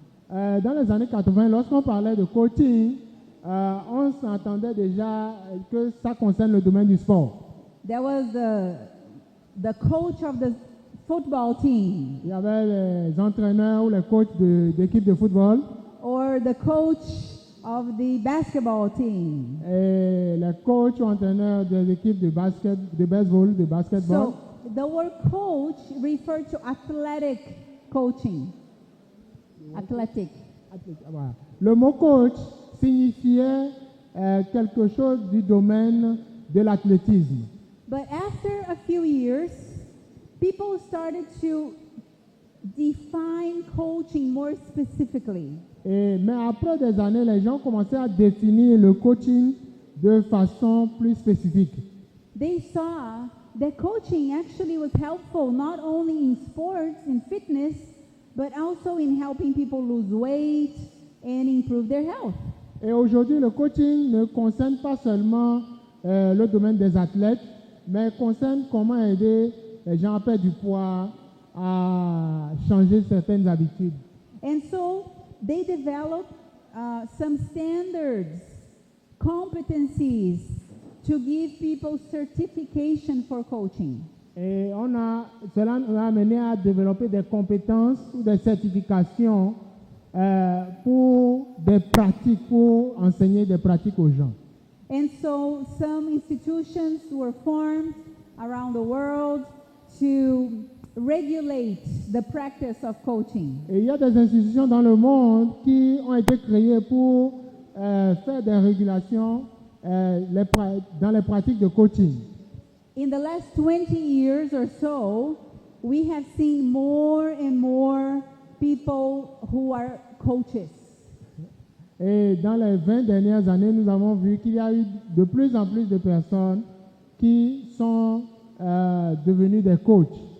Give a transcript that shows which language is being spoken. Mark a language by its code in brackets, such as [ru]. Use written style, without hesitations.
[fr] Dans les années 80, lorsqu'on parlait de coaching, on s'entendait déjà que ça concerne le domaine du sport. [en] There was the coach of the football team [fr] Il y avait les entraîneurs ou les coachs d'équipe de football [en] or the coach of the basketball team. [fr] et les coachs ou entraîneurs des équipes de baseball, de basketball. [en] So the word coach referred to athletic coaching. Athletic. [fr] Voilà. Le mot coach signifiait quelque chose du domaine de l'athlétisme. [en] But after a few years, people started to define coaching more specifically. [fr] Mais après des années, les gens commençaient à définir le coaching de façon plus spécifique. [en] They saw that coaching actually was helpful not only in sports, in fitness, but also in helping people lose weight and improve their health. [fr] Et aujourd'hui, le coaching ne concerne pas seulement le domaine des athlètes, mais concerne comment aider les gens à perdre du poids, à changer certaines habitudes. [en] And so they developed some standards, competencies to give people certification for coaching. [fr] Et cela nous a amené à développer des compétences ou des certifications pour des pratiques, pour enseigner des pratiques aux gens. [en] And so some institutions were formed around the world to regulate the practice of coaching. [fr] Et il y a des institutions dans le monde qui ont été créées pour faire des régulations dans les pratiques de coaching. [en] In the last 20 years or so, we have seen more and more people who are coaches. [fr] Et dans les 20 dernières années, nous avons vu qu'il y a eu de plus en plus de personnes qui sont devenues des coachs.